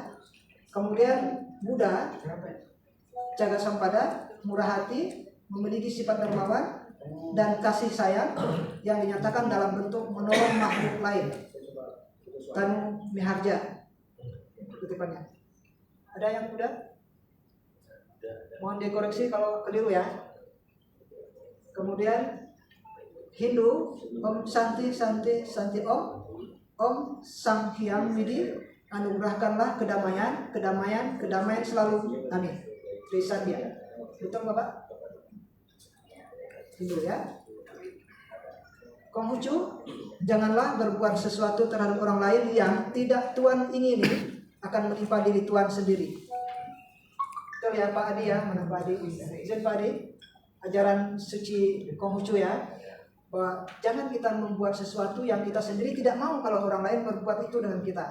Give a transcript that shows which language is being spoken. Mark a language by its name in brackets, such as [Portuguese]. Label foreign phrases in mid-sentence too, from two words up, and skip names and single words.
[Indonesian] Kemudian Buddha, jaga sampada, murah hati, memiliki sifat dermawan dan kasih sayang yang dinyatakan dalam bentuk menolong makhluk lain. Tanu Miharja kutipannya. Ada yang Buddha? Mohon dikoreksi kalau keliru ya. Kemudian Hindu, [Sanskrit] Om Santi Santi Santi Om [Indonesian] Sang Hyang Widi, anugerahkanlah kedamaian selalu, amin. Tulisan dia, betul Bapak? Hindu ya. Konghucu, janganlah berbuat sesuatu terhadap orang lain yang tidak Tuhan ingini akan menimpa diri Tuhan sendiri. Betul ya Pak Adi ya, mana Pak Adi? Izin Pak Adi, ajaran suci Konghucu ya, bahwa jangan kita membuat sesuatu yang kita sendiri tidak mau kalau orang lain berbuat itu dengan kita.